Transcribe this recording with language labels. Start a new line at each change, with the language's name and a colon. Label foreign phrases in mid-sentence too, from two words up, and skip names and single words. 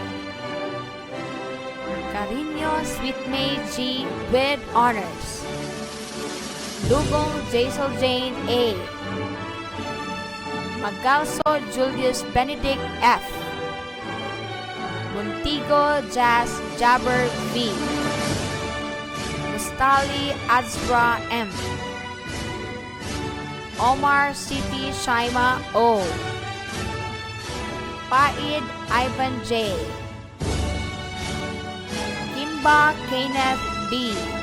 English: Carino Sweet May G. with honors. Lugong Jaisal Jane A. Magalso Julius Benedict F. Montigo Jazz Jabber V. Mustali Azra M. Omar City Shaima O. Paid Ivan J. Kimba Kenneth B.